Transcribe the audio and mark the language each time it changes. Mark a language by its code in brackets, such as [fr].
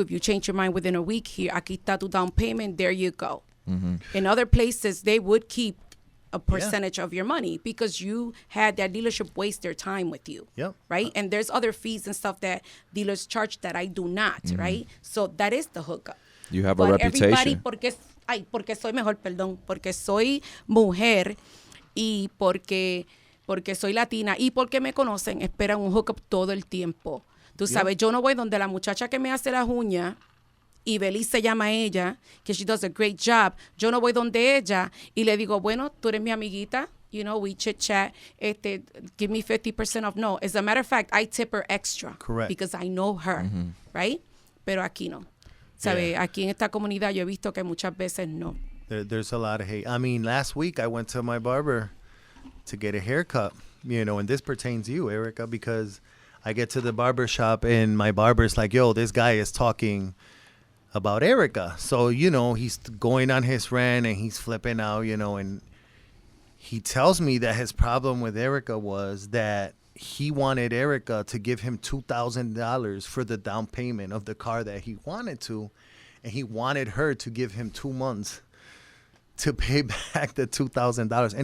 [en] If you change your mind within a week, here, [es] aquí está tu [en] down payment. There you go. Mm-hmm. In other places, they would keep a percentage of your money because you had that dealership waste their time with you, right? And there's other fees and stuff that dealers charge that I do not, right? So that is the hookup. You have a reputation. [es] Everybody, porque soy mejor, perdón, porque soy mujer y porque soy latina y porque me conocen, esperan un hookup todo el tiempo. Tú sabes, yo no voy donde la muchacha que me hace las uñas, y Belice se llama ella, que [en] she does a great job. [es] Yo no voy donde ella y le digo, bueno, tú eres mi amiguita. [en] You know, we chit chat. Give me 50% off. No, as a matter of fact, I tip her extra. Correct. Because I know her, right? [es] Pero aquí no. ¿Sabe? Aquí en esta comunidad yo he visto que muchas veces no. [en] There's a lot of hate. I mean, last week I went to my barber to get a haircut, you know, and this pertains to you, Erica, because I get to the barber shop and my barber's like, yo, this guy is talking about Erica. So, you know, he's going on his rant and he's flipping out, you know, and he tells me that his problem with Erica was that he wanted Erica to give him $2,000 for the down payment of the car that he wanted to, and he wanted her to give him 2 months to pay back the $2,000.